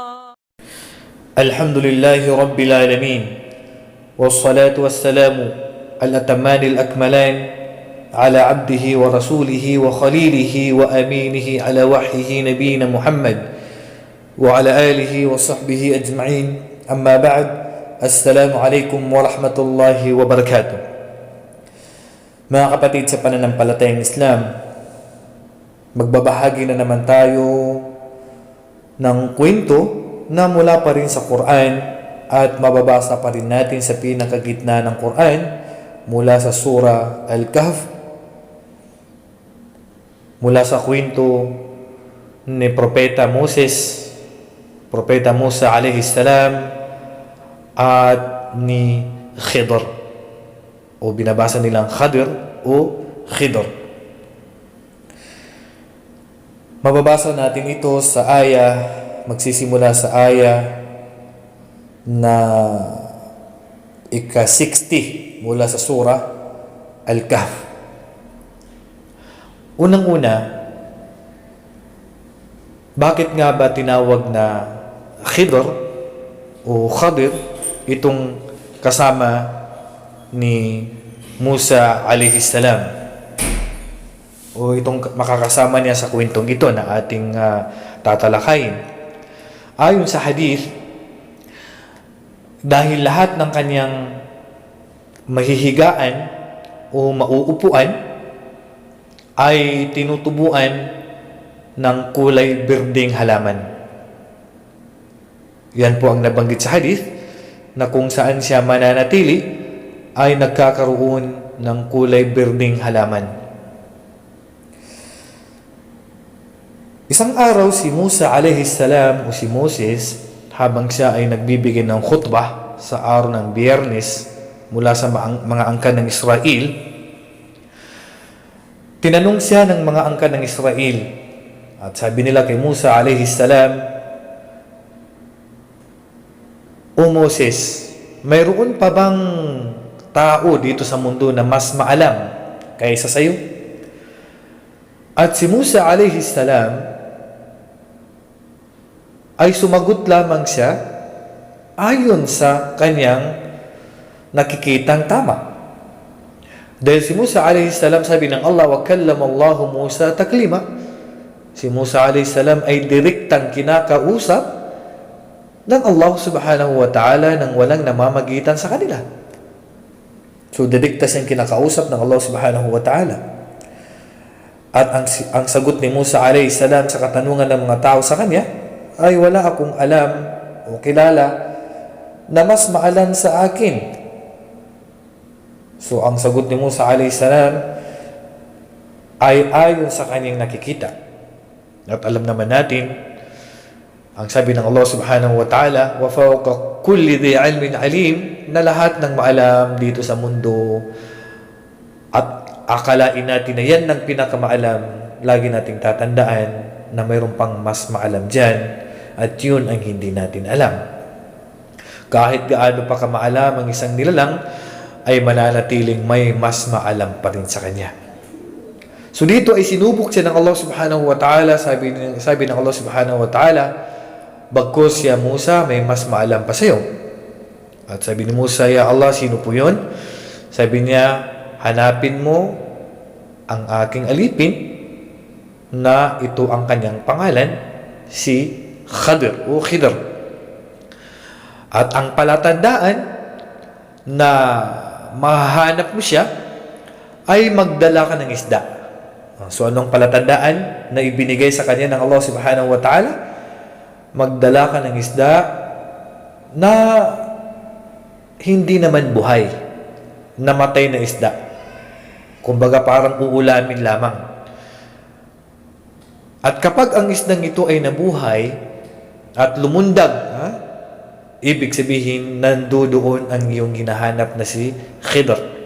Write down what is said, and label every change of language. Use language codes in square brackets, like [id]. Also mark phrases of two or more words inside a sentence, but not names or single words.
[ar] الحمد لله رب العالمين، والصلاة والسلام الأتمان الأكملان على عبده ورسوله وخليله وأمينه على وحيه نبينا محمد وعلى آله وصحبه أجمعين. أما بعد، السلام عليكم ورحمة الله وبركاته. [tl] Mga kapatid sa pananampalatayang Islam, magbabahagi na naman tayo ng kwento na mula pa rin sa Quran at mababasa pa rin natin sa pinakagitna ng Quran mula sa Surah Al-Kahf, mula sa kwento ni Propeta Musa [ar] عليه السلام [tl] at ni Khidr, o binabasa nilang Khadir o Khidr. Mababasa natin ito sa magsisimula sa na ika-60 mula sa Surah Al-Kahf. Unang-una, bakit nga ba tinawag na Khidr o Khadir itong kasama ni Musa [ar] عليه السلام, [tl] o itong makakasama niya sa kwentong ito na ating tatalakayin? Ayon sa hadith, dahil lahat ng kanyang mahihigaan o mauupuan ay tinutubuan ng kulay berdeng halaman. Yan po ang nabanggit sa hadith, na kung saan siya mananatili ay nagkakaroon ng kulay berdeng halaman. Isang araw si Musa [ar] عليه السلام [tl] o si Moses, habang siya ay nagbibigay ng khutbah sa araw ng Biyernes mula sa mga angkan ng Israel, tinanong siya ng mga angkan ng Israel at sabi nila kay Musa [ar] عليه السلام, [tl] "O Moses, mayroon pa bang tao dito sa mundo na mas maalam kaysa sa iyo?" At si Musa [ar] عليه السلام [tl] ay sumagot lamang siya ayon sa kanyang nakikitang tama. Dahil si Musa [ar] عليه السلام, [tl] sabi ng Allah, [ar] "وكلم الله موسى تكليما." [tl] Si Musa [ar] عليه السلام [tl] ay direktang kinakausap ng Allah [ar] سبحانه وتعالى [tl] nang walang namamagitan sa kanila. So, direkta siyang kinakausap ng Allah [ar] سبحانه وتعالى. [tl] At ang sagot ni Musa [ar] عليه السلام [tl] sa katanungan ng mga tao sa kanya ay, "Wala akong alam o kilala na mas maalam sa akin." So, ang sagot ni Musa [ar] عليه السلام [tl] ay ayon sa kanyang nakikita. At alam naman natin, ang sabi ng Allah [ar] سبحانه وتعالى, "وفوق كل ذي علم عليم," [tl] na lahat ng maalam dito sa mundo at akalain natin na yan ng pinakamaalam, lagi nating tatandaan na mayroon pang mas maalam dyan at yun ang hindi natin alam. Kahit gaano pa kamaalam ang isang nilalang, ay mananatiling may mas maalam pa rin sa kanya. So dito ay sinubok siya ng Allah [ar] سبحانه وتعالى. [tl] Sabi ng Allah [ar] سبحانه وتعالى, [tl] "Bagkus [ar] يا موسى, [tl] may mas maalam pa sa'yo." At sabi ni Musa, [ar] "يا الله, [tl] sino po yun?" Sabi niya, "Hanapin mo ang aking alipin na ito ang kanyang pangalan, si Khadir o Khidr. At ang palatandaan na mahahanap mo siya ay magdala ka ng isda." So anong palatandaan na ibinigay sa kanya ng Allah [ar] سبحانه وتعالى? [tl] Magdala ka ng isda na hindi naman buhay, namatay na isda. Kumbaga parang uulamin lamang. At kapag ang isdang ito ay nabuhay at lumundag, ibig sabihin nandoon ang iyong hinahanap na si Khidr.